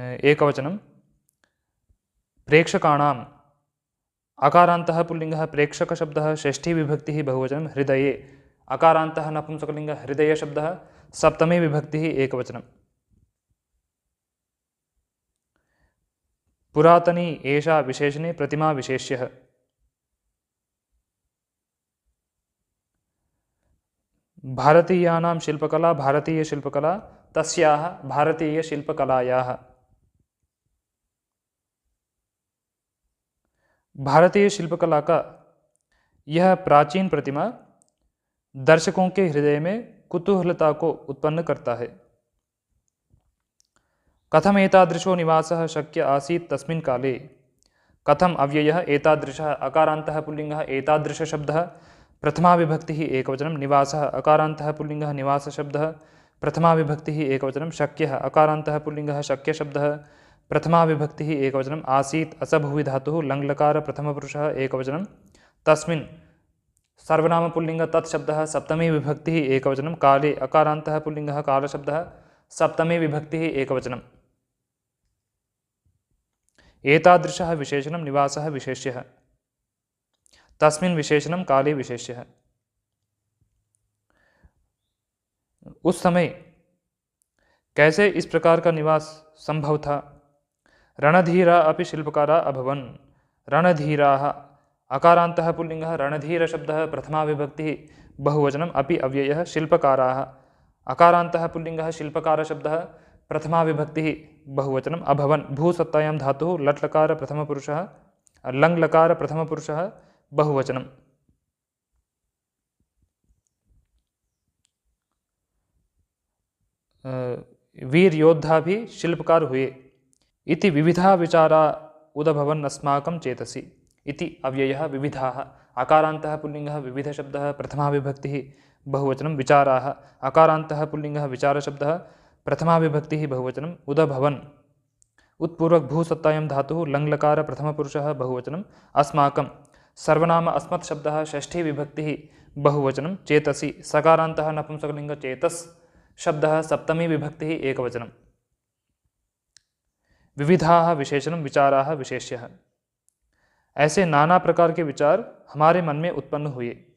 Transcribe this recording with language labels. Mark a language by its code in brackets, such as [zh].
[sa] एकवचनं, प्रेक्षकाणाम् अकारान्तः पुल्लिङ्गः प्रेक्षक शब्दः षष्ठी विभक्तिः बहुवचनं, हृदये अकारान्तः नपुंसकलिंग हृदय शब्दः सप्तमी विभक्तिः एकवचनं, पुरातनी एषा विशेषणे प्रतिमा विशेष्यः। भारतीयानां शिल्पकला भारतीय शिल्पकला तस्याः भारतीय शिल्पकलायाः। [hi] भारतीय शिल्पकला का यह प्राचीन प्रतिमा दर्शकों के हृदय में कुतूहलता को उत्पन्न करता है। [sa] कथम एतादृशो निवासः शक्य आसीत् तस्मिन् काले। कथम अव्ययः एतादृशः अकारान्तः पुल्लिङ्गः एतादृश शब्दः प्रथमा विभक्तिः एकवचनं, निवासः अकारान्तः पुल्लिङ्गः निवास शब्दः प्रथमा विभक्तिः एकवचनं, शक्यः अकारान्तः पुल्लिङ्गः शक्य शब्दः प्रथमा विभक्तिः एकवचनम्, आसीत् असभुवि धातुः लङ्लकार प्रथमपुरुषः एकवचनं, तस्मिन् सर्वनाम पुल्लिङ्ग तत्शब्दः सप्तमी विभक्तिः एकवचनं, काले अकारान्तः पुल्लिङ्गः कालशब्दः सप्तमी विभक्तिः एकवचनम्, एतादृशः विशेषणं निवासः विशेष्यः, तस्मिन् विशेषणं काले विशेष्यः। [hi] उस समय कैसे इस प्रकार का निवास संभव था? [sa] रणधीरा अपि शिल्पकारा अभवन्। रणधीराः अकारान्तः पुल्लिङ्गः, रणधीरशब्दः प्रथमा विभक्तिः बहुवचनम्, अपि अव्ययः शिल्पकाराः अकारान्तः पुल्लिङ्गः, शिल्पकारशब्दः प्रथमा विभक्तिः बहुवचनम्, अभवन् भूसत्तायां धातुः लट्लकार प्रथमपुरुषः लङ्लकार प्रथमपुरुषः बहुवचनम्। [hi] वीर योद्धा भी शिल्पकार हुए। [sa] इति विविधा विचारा उदभवन् अस्माकं चेतसि। इति अव्ययः विविधाः अकारान्तः पुल्लिङ्गः विविधशब्दः प्रथमा विभक्तिः बहुवचनं, विचाराः अकारान्तः पुल्लिङ्गः विचारशब्दः प्रथमा विभक्तिः बहुवचनम्, उदभवन् उत्पूर्वक भूसत्तायां धातुः लङ्लकार प्रथमपुरुषः बहुवचनम्, अस्माकं सर्वनाम अस्मत् शब्दः षष्ठी विभक्तिः बहुवचनं, चेतसि सकारान्तः नपुंसकलिङ्ग चेतस् शब्दः सप्तमी विभक्तिः एकवचनम्। विविधाः विशेषणं, विचाराः विशेष्यः। [hi] ऐसे नाना प्रकार के विचार हमारे मन में उत्पन्न हुए।